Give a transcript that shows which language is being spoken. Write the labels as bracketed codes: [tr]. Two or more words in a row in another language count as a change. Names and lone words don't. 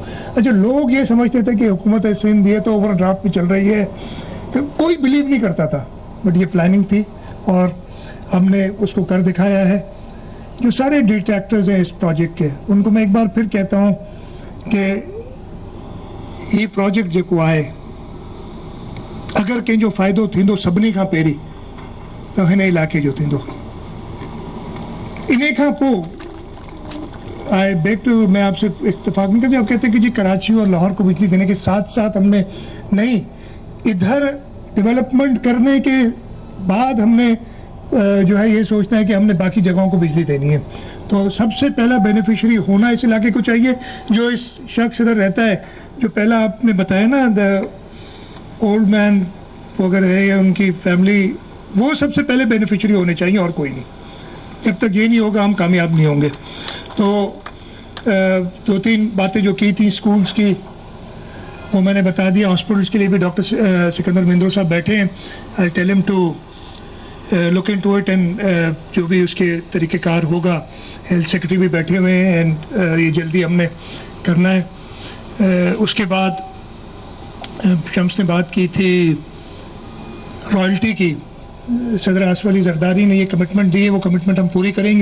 [ur] اچھا، لوگ یہ سمجھتے تھے کہ حکومت سندھ یہ تو [en] over draft [ur] میں چل رہی ہے، تو کوئی بلیو نہیں کرتا تھا، بٹ یہ پلاننگ تھی اور ہم نے اس کو کر دکھایا ہے. جو سارے ڈیٹریکٹرز ہیں اس پروجیکٹ کے، ان کو میں ایک بار پھر کہتا ہوں کہ [sd] ये प्रोजेक्ट जेको आहे, अगर कंहिंजो फ़ाइदो थींदो सभिनी खां पहिरीं त हिन इलाइक़े जो थींदो। इन खां पोइ [en] I beg to, [ur] میں آپ سے اتفاق نہیں کرتی، آپ کہتے ہیں کہ جی کراچی اور لاہور کو بجلی دینے کے ساتھ ساتھ ہم نے نہیں، ادھر ڈیولپمنٹ کرنے کے بعد ہم نے جو ہے یہ سوچنا ہے کہ ہم نے باقی جگہوں کو بجلی دینی ہے. تو سب سے پہلا بینیفیشری ہونا اس علاقے کو چاہیے. جو اس شخص ادھر رہتا ہے، جو پہلا آپ نے بتایا نا, [en] the old man [ur] وغیرہ ہے یا ان کی فیملی، وہ سب سے پہلے بینیفیشری ہونے چاہیے اور کوئی نہیں. جب تک یہ نہیں ہوگا ہم کامیاب نہیں ہوں گے۔ تو دو تین باتیں جو کی تھی اسکولز کی، وہ میں نے بتا دیا. ہاسپٹلز کے لیے بھی ڈاکٹر سکندر مندرو صاحب بیٹھے ہیں, [en] I tell him to look into it and [ur] جو بھی اس کے طریقہ کار ہوگا. [en] health secretary [ur] بھی بیٹھے ہوئے ہیں اینڈ یہ جلدی ہم نے کرنا ہے. اس کے بعد شمس نے بات کی تھی رائلٹی کی. صدر آصف علی زرداری نے یہ کمٹمنٹ دی ہے، وہ کمٹمنٹ ہم پوری کریں گے.